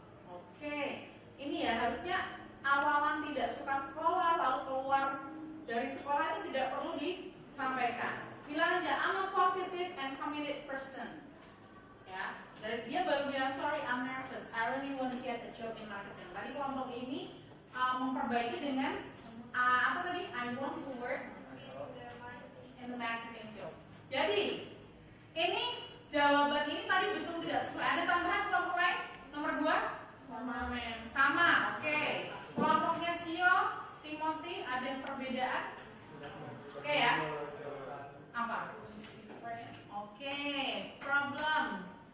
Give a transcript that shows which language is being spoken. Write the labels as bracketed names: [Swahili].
[Indonesian] Oke, ini ya harusnya awalan tidak suka sekolah lalu keluar dari sekolah itu tidak perlu disampaikan. Bilang aja [English] I'm a positive and committed person. [Indonesian] Ya, dan dia baru bilang [English] sorry I'm nervous. I really want to get a job in marketing. [Indonesian] Tadi kelompok ini memperbaiki dengan apa tadi? [English] I want to work in the marketing field. [Indonesian] Jadi ini jawaban ini tadi betul tidak sesuai. Ada tambahan kelompok lain? Nomor 2? Sama. Oke. Kelompoknya Cio, Timothy ada yang perbedaan? Oke ya. Apa? Oke. Problem.